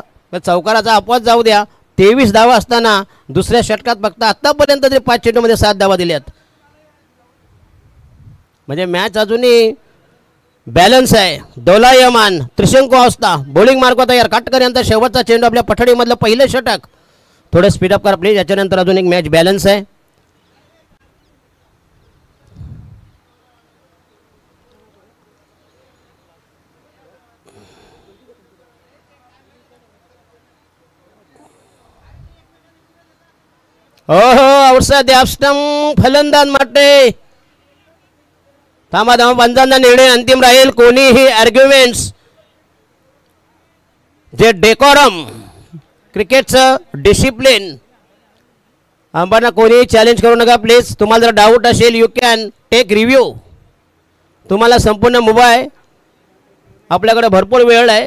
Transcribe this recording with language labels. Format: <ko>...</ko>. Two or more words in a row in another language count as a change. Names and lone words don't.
<mr>चौकाराचा अपवाद जाऊ द्या. 23 धावा असताना दुसऱ्या षटकात फक्त आत्तापर्यंत तरी 5 चेंडूमध्ये 7 धावा दिल्यात. म्हणजे मॅच अजूनही बॅलन्स आहे. दोलायमान त्रिशंकू अवस्था. बॉलिंग मार्क तयार. काटकर यांचा शेवटचा चेंडू आपल्या पठडीमधलं पहिलं षटक. थोडं स्पीडअप करा प्लीज. याच्यानंतर अजून एक मॅच बॅलन्स आहे. ઓહો</mr> <en>outside the stump</en> <mr>फलंदाज माटे धामा पंचांचा निर्णय अंतिम राहील. कोणीही आर्ग्युमेंट्स जे डेकोरम क्रिकेटचं डिसिप्लिन आम्हाला कोणीही चॅलेंज करू नका प्लीज. तुम्हाला जर डाऊट असेल</mr> <en>you can take review.</en> <mr>तुम्हाला संपूर्ण मोबाईल आपल्याकडे भरपूर वेळ आहे.</mr>